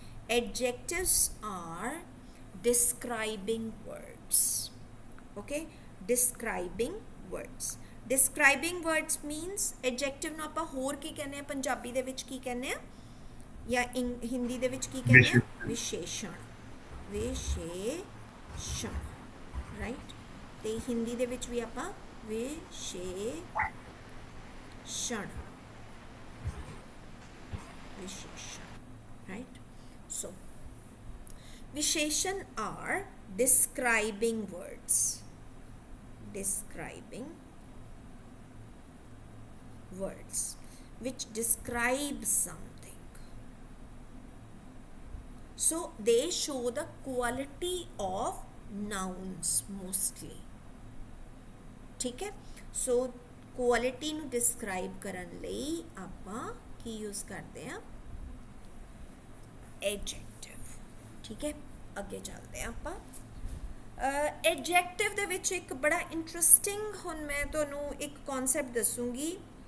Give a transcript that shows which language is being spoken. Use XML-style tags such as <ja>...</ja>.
<en>Adjectives are describing words. Okay, describing words. Describing words means adjective</en> <pa>ਨੂੰ ਆਪਾਂ ਹੋਰ ਕੀ ਕਹਿੰਦੇ ਆ, ਪੰਜਾਬੀ ਦੇ ਵਿੱਚ ਕੀ ਕਹਿੰਦੇ ਆ ਜਾਂ ਹਿੰਦੀ ਦੇ ਵਿੱਚ ਕੀ ਕਹਿੰਦੇ ਆ? ਵਿਸ਼ੇਸ਼ਣ. ਵਿਸ਼ੇਸ਼ਣ, ਰਾਈਟ. ਤੇ ਹਿੰਦੀ ਦੇ ਵਿੱਚ ਵੀ ਆਪਾਂ ਵਿਸ਼ੇਸ਼ਣ. ਵਿਸ਼ੇਸ਼ਣ, ਰਾਈਟ.</pa> <en>So ਵਿਸ਼ੇਸ਼ਣ are describing words. Describing words which describe something. So they show the quality of nouns mostly.</en> <pa>ठीक है, so quality ਨੂੰ describe ਕਰਨ ਲਈ ਆਪਾਂ ਕੀ use ਕਰਦੇ ਹਾਂ? adjective. ਠੀਕ ਹੈ, ਅੱਗੇ ਚੱਲਦੇ ਹਾਂ ਆਪਾਂ. adjective ਦੇ ਵਿੱਚ ਇੱਕ ਬੜਾ ਇੰਟਰਸਟਿੰਗ, ਹੁਣ ਮੈਂ ਤੁਹਾਨੂੰ ਇੱਕ ਕਨਸੈਪਟ ਦੱਸੂਗੀ.</pa>